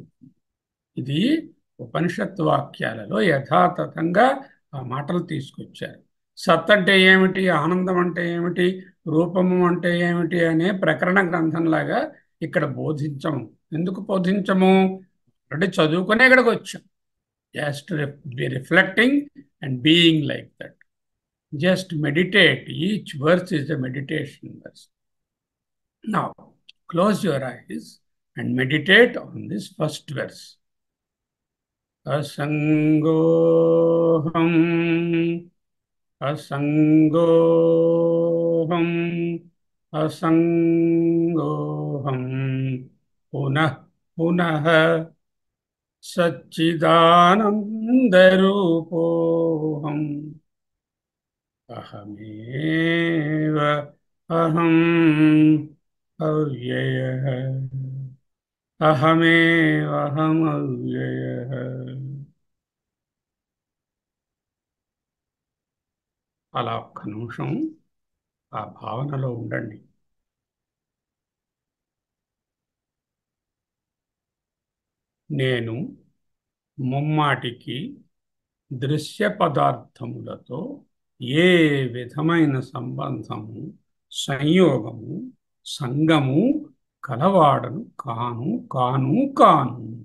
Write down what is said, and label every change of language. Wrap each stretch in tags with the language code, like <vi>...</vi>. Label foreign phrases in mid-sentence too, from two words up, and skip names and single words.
<te>ఇది ఉపనిషత్ వాక్యాలలో యథాతథంగా ఆ మాటలు తీసుకొచ్చారు. సత్ అంటే ఏమిటి, ఆనందం అంటే ఏమిటి, రూపము అంటే ఏమిటి అనే ప్రకరణ గ్రంథంలాగా ఇక్కడ బోధించము. ఎందుకు బోధించము? అంటే చదువుకునే ఇక్కడికి వచ్చాం.</te> <en>just be reflecting and being like that. just meditate. each verse is a meditation verse. now close your eyes and meditate on this first verse.</en> <sa>असंगोहम, असंगोहम, असंगोहम. पुनः पुनः सच्चिदानंदरूपोहम. अहमेव अहम् अव्ययः, अहमेव अहम् अव्ययः.</sa> <te>అలా ఒక్క నిమిషం ఆ భావనలో ఉండండి. నేను ముమ్మాటికి దృశ్య పదార్థములతో ఏ విధమైన సంబంధము, సంయోగము, సంగము కలవాడను కాను కాను కాను.</te>